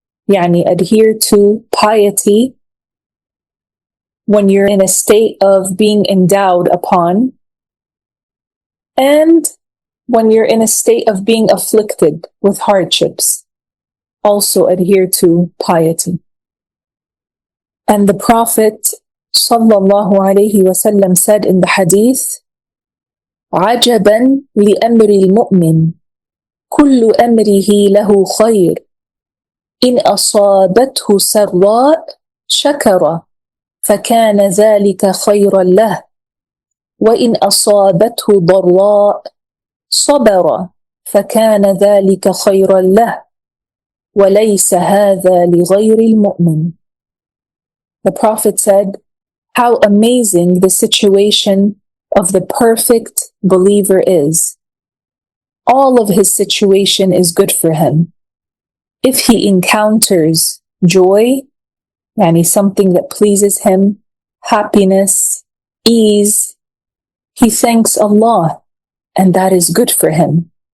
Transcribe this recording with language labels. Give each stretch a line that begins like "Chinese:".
English: Yani adhere to piety when you're in a state of being endowed upon, and when you're in a state of being afflicted with hardships, also adhere to piety. And the Prophet sallallahu alaihi wasallam said in the hadith,
Arabic: عجبا لأمر المؤمن كل أمره له خير إن أصابته سراء شكر فكان ذلك خيرا له وإن أصابته ضراء صبر فكان ذلك خيرا له وليس هذا لغير المؤمن.
English: The Prophet said, how amazing the situation of the perfect believer is. All of his situation is good for him. If he encounters joy, yani something that pleases him, happiness, ease, he thanks Allah, and that is good for him.